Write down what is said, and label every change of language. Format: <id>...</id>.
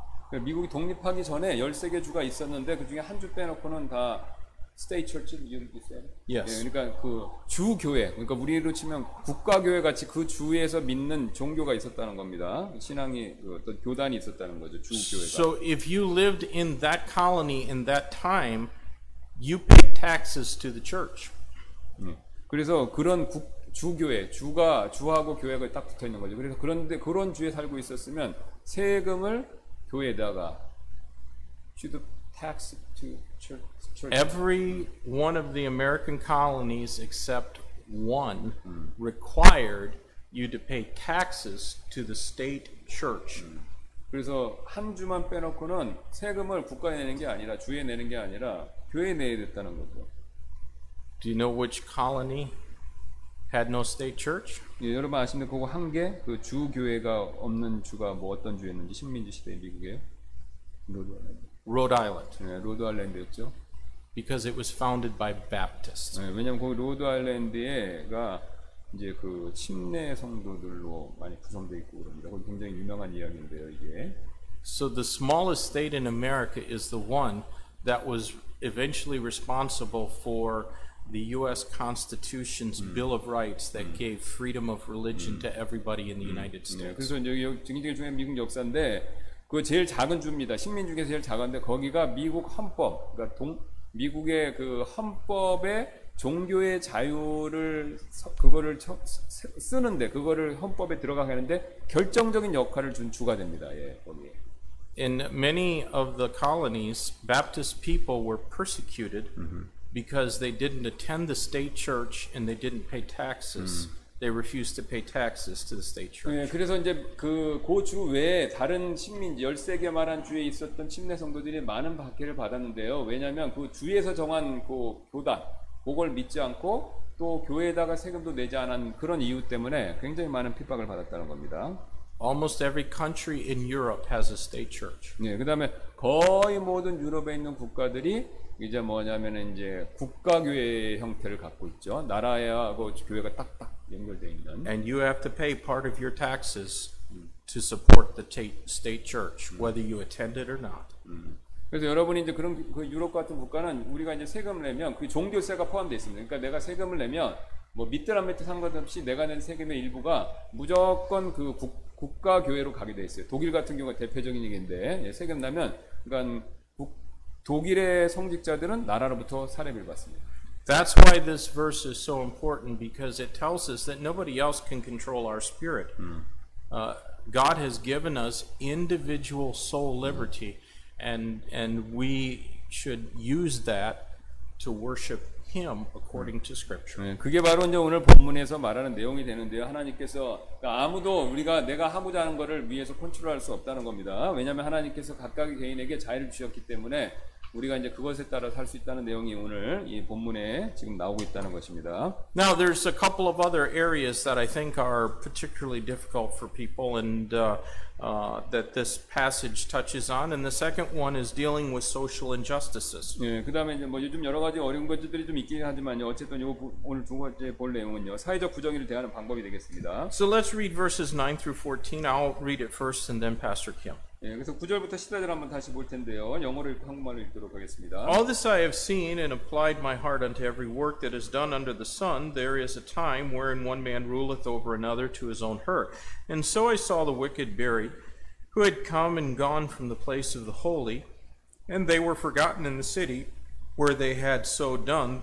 <ko>미국이 독립하기 전에 13개 주가 있었는데 그 중에 한 주 빼놓고는 다 state church 있어요.</ko> <en>Yes.</en> <ko>예, 그러니까 그 주교회, 그러니까 우리로 치면 국가교회 같이 그 주에서 믿는 종교가 있었다는 겁니다. 신앙이 어떤 교단이 있었다는 거죠. 주교회가.</ko> <en>So if you lived in that colony in that time, you paid taxes to the church.</en> <ko>그래서 그런 주하고 교회가 딱 붙어 있는 거죠. 그래서 그런데 그런 주에 살고 있었으면 세금을 교회에다가</ko> <en>should tax to church. Every one of the American colonies except one required you to pay taxes to the state church.</en> <ko>그래서 한 주만 빼놓고는 세금을 국가에 내는 게 아니라 주에 내는 게 아니라 교회에 내야 됐다는 거죠.</ko> <en>Do you know which colony had no state church?</en> <ko>예, 여러분 아시는 그거 한 개, 그 주교회가 없는 주가 뭐 어떤 주였는지 식민지 시대 미국이에요?</ko> <en>Rhode Island,</en> <ko>네, 로드 아일랜드였죠.</ko> <en>because it was founded by Baptists.</en> <ko>네, 왜냐면 거기 로드 아일랜드가 이제 그 침례 성도들로 많이 구성되어 있고 그럽니다. 거기 굉장히 유명한 이야기인데요, 이게.</ko> <en>So the smallest state in America is the one that was eventually responsible for the U.S. Constitution's Bill of Rights that gave freedom of religion to everybody in the United</en> <ko>네,</ko> <en>States.</en> <ko>그래서 이제 굉장히 중요한 미국 역사인데 그 제일 작은 주입니다. 식민 중에서 제일 작은데 거기가 미국 헌법, 그러니까 미국의 그 헌법에 종교의 자유를 그거를 쓰는데 그거를 헌법에 들어가게 하는데 결정적인 역할을 준 주가 됩니다. 예, 거기에.</ko> <en>In many of the colonies, Baptist people were persecuted because they didn't attend the state church and they didn't pay taxes. They refused to pay taxes to the state church.</en> <ko>예, 그래서 이제 그 주 외에 다른 식민지 13개만한 주에 있었던 침례 성도들이 많은 박해를 받았는데요. 왜냐하면 그 주에서 정한 그 교단 그걸 믿지 않고 또 교회에다가 세금도 내지 않은 그런 이유 때문에 굉장히 많은 핍박을 받았다는 겁니다.</ko> <en>Almost every country in Europe has a state church.</en> <ko>네, 그다음에 거의 모든 유럽에 있는 국가들이 이제 뭐냐면은 이제 국가교회 형태를 갖고 있죠. 나라하고 교회가 딱딱 연결되어 있는.</ko> <en>And you have to pay part of your taxes to support the state church, whether you attend it or not.</en> <ko>그래서 여러분이 이제 그런 그 유럽 같은 국가는 우리가 이제 세금을 내면 그 종교세가 포함되어 있습니다. 그러니까 내가 세금을 내면 뭐 믿든 안 믿든 상관없이 내가 낸 세금의 일부가 무조건 그 국가 교회로 가게 돼 있어요. 독일 같은 경우가 대표적인 얘기인데 세금 내면 그러니까 독일의 성직자들은 나라로부터 사례비를 받습니다.</ko> <en>That's why this verse is so important because it tells us that nobody else can control our spirit. God has given us individual soul liberty, and we should use that to worship Him according to Scripture.</en> <ko>네, 그게 바로 이제 오늘 본문에서 말하는 내용이 되는데요. 하나님께서 그러니까 아무도 내가 하고자 하는 것을 위해서 컨트롤할 수 없다는 겁니다. 왜냐하면 하나님께서 각각의 개인에게 자유를 주셨기 때문에 우리가 이제 그것에 따라 살 수 있다는 내용이 오늘 이 본문에 지금 나오고 있다는 것입니다.</ko> <en>Now, there's a couple of other areas that I think are particularly difficult for people and that this passage touches on. And the second one is dealing with social injustices.</en> <ko>예, 그다음에 이제 뭐 요즘 여러 가지 어려운 것들이 좀 있긴 하지만요. 어쨌든 오늘 두 번째 볼 내용은요. 사회적 부정의를 대하는 방법이 되겠습니다.</ko> <en>So let's read verses 9 through 14. I'll read it first and then Pastor Kim.</en> <ko>예, 그래서 9절부터 14절 한번 다시 볼 텐데요. 영어로 읽고 한국말로 읽도록 하겠습니다.</ko> <en>All this I have seen and applied my heart unto every work that is done under the sun. There is a time wherein one man ruleth over another to his own hurt. And so I saw the wicked buried, who had come and gone from the place of the holy, and they were forgotten in the city where they had so done.</en>